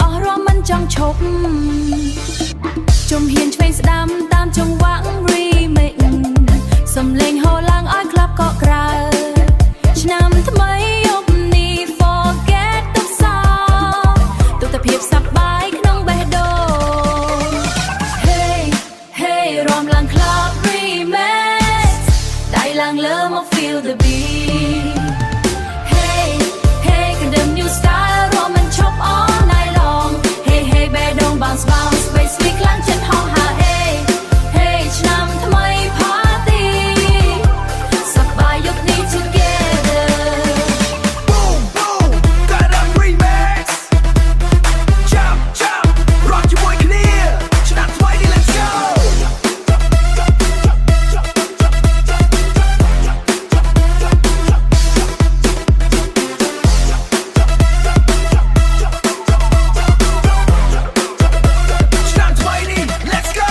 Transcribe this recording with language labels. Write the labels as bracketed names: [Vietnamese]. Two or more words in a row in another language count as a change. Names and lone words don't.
[Khmer] ស់រំមិនចង់ឈប់ជំហានឆ្វេងស្ដាំតាមចង្វាក់ remix សំឡេងហូរឡើងឲ្យក្លាប់កក ក្រៅឆ្នាំថ្មីយប់នេះ forget ទុកសោទុកតែភាពសប្បាយក្នុង បេះដូង [English] Hey hey [Khmer] រំឡើង [English] club remix [Khmer] ដៃឡើងលើមក [English] feel the beat Hey hey [Khmer] កណ្ដឹង [English] new style [Khmer] រំមិនឈប់ [English] all night long Hey hey [Khmer] បេះដូង [English] bounce bounce space [Khmer] វាខ្លាំងចិត្តហោះហើ [English] Hey hey [Khmer] ឆ្នាំថ្មី party សប្បាយយប់នេះ together [English] Boom boom [Khmer] កាត់ [English] remix Jump jump [Khmer] រត់ជាមួយគ្នាឆ្នាំថ្មីនេះ [English] Let's go [Khmer] ឆ្នាំថ្មីនេះ [English] Let's go